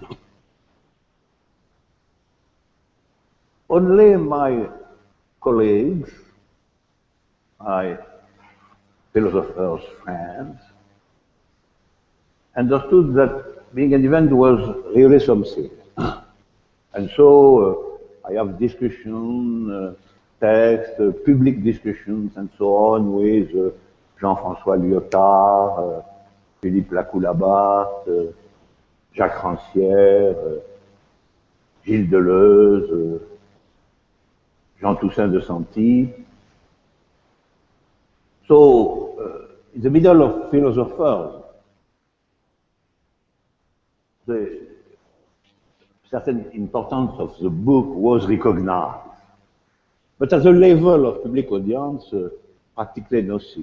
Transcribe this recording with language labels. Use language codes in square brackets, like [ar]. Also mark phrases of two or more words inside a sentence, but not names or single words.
[en] Only my colleagues, my philosophers' friends, understood that being an event was really something. And so I have discussion, text, public discussions and so on with Jean-François Lyotard, Philippe Lacoue-Labarthe, Jacques Rancière, Gilles Deleuze, Jean Toussaint de Santi. So, in the middle of philosophers, the certain importance of the book was recognized. But at the level of public audience, practically nothing.